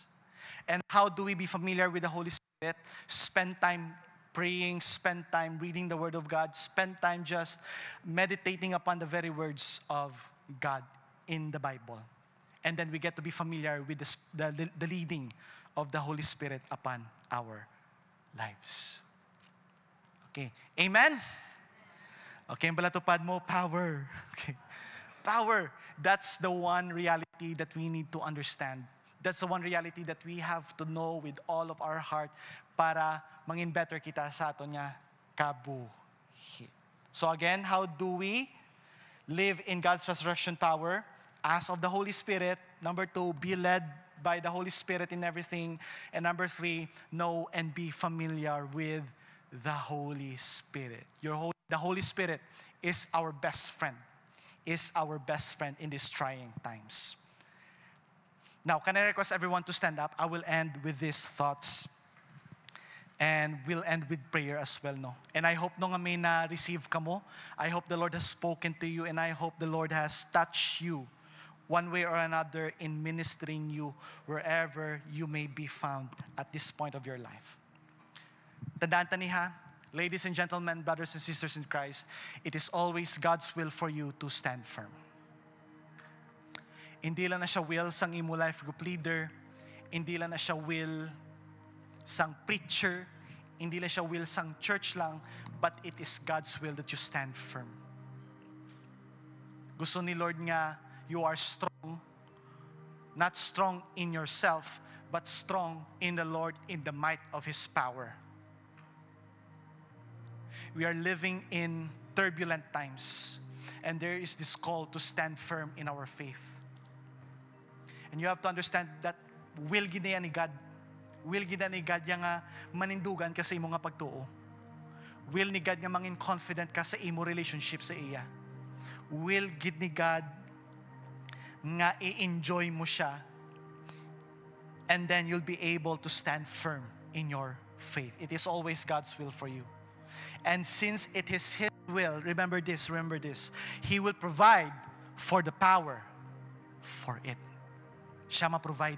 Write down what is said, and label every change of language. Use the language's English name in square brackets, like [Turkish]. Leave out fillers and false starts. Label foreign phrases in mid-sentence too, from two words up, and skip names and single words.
[English] And how do we be familiar with the Holy Spirit? Spend time praying, spend time reading the Word of God, spend time just meditating upon the very words of God in the Bible. And then we get to be familiar with the leading of the Holy Spirit upon our lives. Okay, amen? [Hiligaynon] Okay, ang balatupad mo, [English] power. Okay. Power, that's the one reality that we need to understand. That's the one reality that we have to know with all of our heart [Hiligaynon] para mangin better kita sa aton nga kabuhi. [English] So again, how do we live in God's resurrection power? Ask of the Holy Spirit. Number 2, be led by the Holy Spirit in everything. And number 3, know and be familiar with the Holy Spirit. The Holy Spirit is our best friend. Is our best friend in these trying times. Now, can I request everyone to stand up? I will end with these thoughts. And we'll end with prayer as well, no? And I hope [Hiligaynon] no nga may na-receive ka mo. [English] I hope the Lord has spoken to you, and I hope the Lord has touched you one way or another in ministering you wherever you may be found at this point of your life. [Hiligaynon] Tandaan taniha, [English] ladies and gentlemen, brothers and sisters in Christ, it is always God's will for you to stand firm. [Hiligaynon] Hindi lang na siya will sang imo [English] life group leader, [Hiligaynon] hindi lang na siya will sang preacher, hindi lang siya will sang church lang, [English] but it is God's will that you stand firm. [Hiligaynon] Gusto ni Lord nga, [English] you are strong, not strong in yourself, but strong in the Lord, in the might of His power. We are living in turbulent times, and there is this call to stand firm in our faith. And you have to understand that will [Hiligaynon] gid ni [English] God. [Hiligaynon] Will gid ni God nga manindugan ka sa imo nga pagtuo. Will ni God nga mangin confident ka sa imo relationship sa iya. Will gid ni God nga i-enjoy mo siya. [English] And then you'll be able to stand firm in your faith. It is always God's will for you. And since it is His will, remember this, He will provide for the power for it. [Hiligaynon] Siya ma-provide.